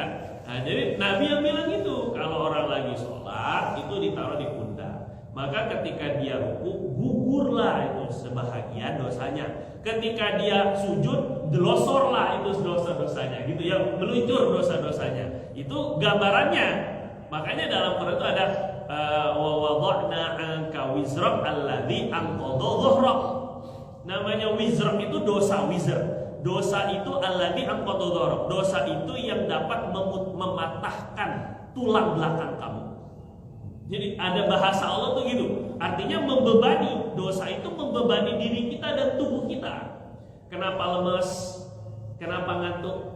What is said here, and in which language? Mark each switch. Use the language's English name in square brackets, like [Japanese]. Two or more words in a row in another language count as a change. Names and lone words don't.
[Indonesian] Nah, jadi Nabi yang bilang itu kalau orang lagi sholat itu ditaruh di pundak. Maka ketika dia ruku, gugurlah itu sebahagian dosanya. Ketika dia sujud, delosorlah itu dosa-dosanya, gitu ya, meluncur dosa-dosanya. Itu gambarannya. Makanya dalam Quran itu ada [Arabic] وَوَضَعْنَا عَنكَ وِزْرَكَ الَّذِي أَنقَضَ ظَهْرَكَ. [Indonesian] Namanya wizrak itu dosa wizr. Dosa itu [Arabic] الَّذِي أَنقَضَ ظَهْرَكَ. [Indonesian] Dosa itu yang dapat mematahkan tulang belakang kamu. Jadi ada bahasa Allah tuh gitu. Artinya membebani. Dosa itu membebani diri kita dan tubuh kita. Kenapa lemes? Kenapa ngantuk?